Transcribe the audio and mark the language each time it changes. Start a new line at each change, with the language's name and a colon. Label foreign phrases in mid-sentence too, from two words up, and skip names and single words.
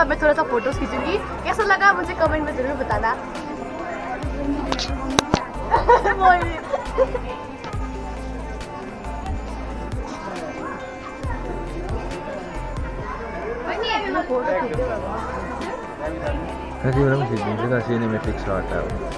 Hindi: अब मैं थोड़ा सा फोटोज खींचूंगी। कैसा लगा मुझे कमेंट में जरूर बताना।
Nepali: कति बेला पनि खिचिदिन्छु त,
English: cinematic shot
Nepali: अब